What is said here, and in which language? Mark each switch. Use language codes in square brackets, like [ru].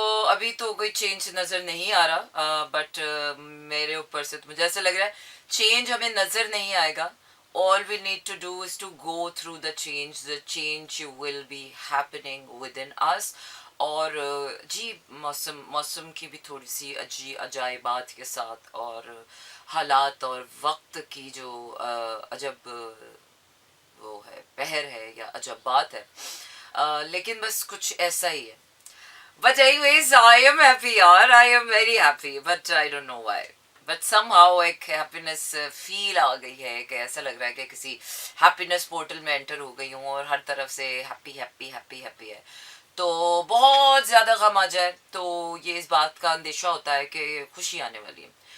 [hi] अभी तो कोई चेंज नज़र नहीं आ रहा, बट मेरे ऊपर से तो मुझे ऐसा लग रहा है चेंज हमें नज़र नहीं आएगा. [en] All we need to do is to go through the change. The change will be happening within us. [hi] और जी मौसम मौसम की भी थोड़ी सी अजाइबात के साथ और हालात और वक्त की जो अजब वो है, पहर है या अजब बात है, लेकिन बस कुछ ऐसा ही है. [en] But anyways, I am happy यार, I am very happy, but I don't know why. But somehow [hi] एक happiness feel आ गई है, कि ऐसा लग रहा है कि किसी happiness portal में enter हो गई हूँ और हर तरफ से happy happy happy happy है. तो बहुत ज़्यादा गम आ जाए तो ये इस बात का अंदेशा होता है कि खुशी आने वाली है.